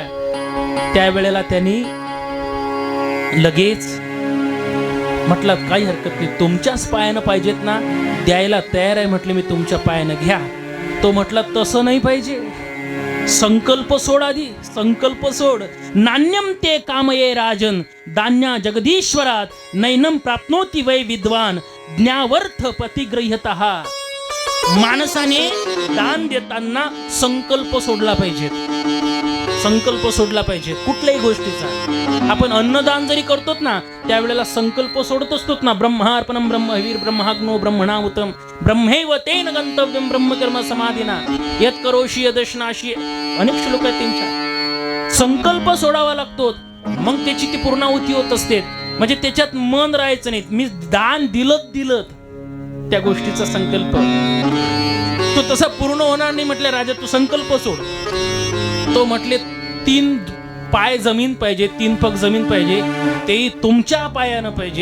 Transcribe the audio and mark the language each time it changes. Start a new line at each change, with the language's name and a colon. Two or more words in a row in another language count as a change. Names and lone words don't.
Marathi: त्यावेळेला त्यांनी लगेच म्हटलं काही हरकत नाही, तुमच्याच पायानं पाहिजेत ना, द्यायला तयार आहे म्हटले मी, तुमच्या पायानं घ्या. तो म्हटला तसं नाही पाहिजे, संकल्प सोड, आधी संकल्प सोड.
Sanskrit: नान्यम ते कामये राजन दान्या जगदीश्वरात नैनम प्राप्नोति वै विद्वान ज्ञावर्थ प्रतिगृह्यतः.
Marathi: माणसाने दान देताना संकल्प सोडला पाहिजे. संकल्प सोडला पाहिजे कुठल्याही गोष्टीचा. आपण अन्नदान जरी करतो ना त्यावेळेला संकल्प सोडत असतो ना.
Sanskrit: ब्रह्मार्पणम ब्रह्मवीर ब्रह्माग्नो ब्रह्मणाहुतम ब्रह्मैव तेन गंतव्यम ब्रह्मकर्म समाधीना यत् करोषि यदश्नाशी.
Marathi: अनेक श्लोक आहेत त्यांच्या. संकल्प सोडावा लागतो मग त्याची ती पूर्णाहुती होत असते. म्हणजे त्याच्यात मन राहायचं नाही. मी दान दिलं त्या गोष्टीचा संकल्प तो तसा पूर्ण होणार नाही. म्हटले राजा तू संकल्प सोड. तो म्हटले 3 पाय जमीन पाहिजे, 3 पग जमीन पाहिजे, तेही तुमच्या पायानं पाहिजे.